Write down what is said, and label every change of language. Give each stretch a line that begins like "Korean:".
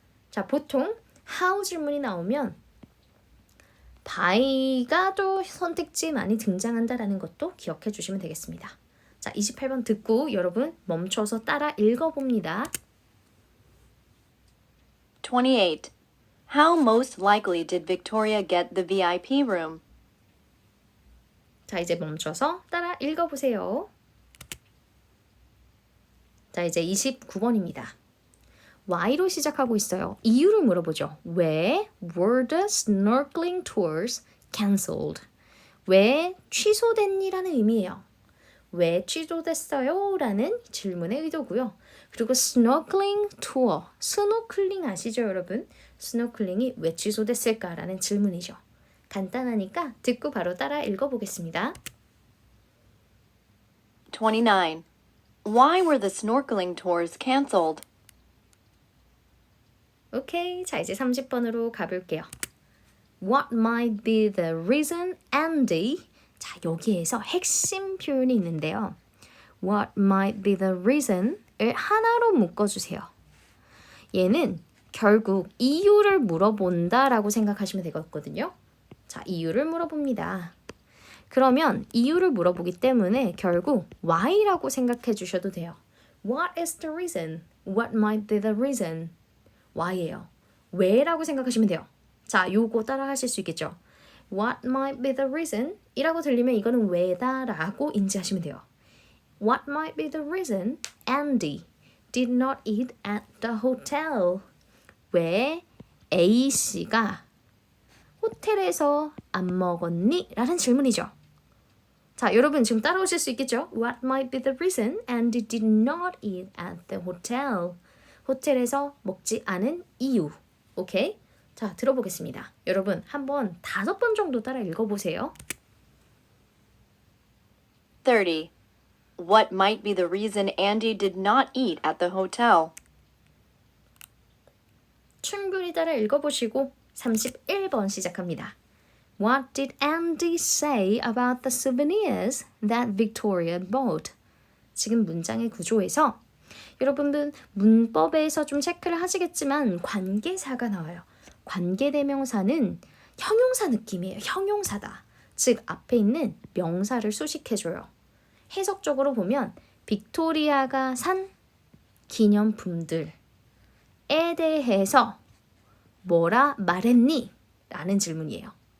Korean: 자, 보통 how 질문이 나오면 by가 또 선택지에 많이 등장한다라는 것도 기억해 주시면 되겠습니다. 자, 28번 듣고 여러분 멈춰서 따라 읽어봅니다. 28.
English: How most likely did Victoria get the VIP room?
Korean: 자, 이제 멈춰서 따라 읽어보세요. 자, 이제 29번입니다. Why로 시작하고 있어요. 이유를 물어보죠.
English: 왜 were the snorkeling tours cancelled?
Korean: 왜 취소됐니라는 의미예요. 왜 취소됐어요? 라는 질문의 의도고요. 그리고 snorkeling tour, 스노클링 아시죠 여러분? 스노클링이 왜 취소됐을까라는 질문이죠. 간단하니까 듣고 바로 따라 읽어보겠습니다. 29.
English: Why were the snorkeling tours cancelled?
Korean: 오케이, 자 이제 30번으로 가볼게요.
English: What might be the reason, Andy?
Korean: 자, 여기에서 핵심 표현이 있는데요.
English: What might be the reason
Korean: 을 하나로 묶어주세요. 얘는 결국 이유를 물어본다라고 생각하시면 되거든요. 자, 이유를 물어봅니다. 그러면 이유를 물어보기 때문에 결국 why라고 생각해 주셔도 돼요.
English: What is the reason? What might be the reason?
Korean: why예요. 왜라고 생각하시면 돼요. 자, 요거 따라 하실 수 있겠죠?
English: What might be the reason?
Korean: 이라고 들리면 이거는 왜다라고 인지하시면 돼요.
English: What might be the reason Andy did not eat at the hotel?
Korean: 왜 A씨가 호텔에서 안 먹었니? 라는 질문이죠. 자, 여러분 지금 따라오실 수 있겠죠?
English: What might be the reason Andy did not eat at the hotel?
Korean: 호텔에서 먹지 않은 이유. 오케이? 자, 들어보겠습니다. 여러분 한번 5번 정도 따라 읽어보세요. 30.
English: What might be the reason Andy did not eat at the hotel?
Korean: 충분히 따라 읽어보시고 31번 시작합니다.
English: What did Andy say about the souvenirs that Victoria bought?
Korean: 지금 문장의 구조에서 여러분들 문법에서 좀 체크를 하시겠지만 관계사가 나와요. 관계대명사는 형용사 느낌이에요. 형용사다. 즉 앞에 있는 명사를 수식해줘요. 해석적으로 보면 빅토리아가 산 기념품들에 대해서 뭐라 말했니? 라는 질문이에요.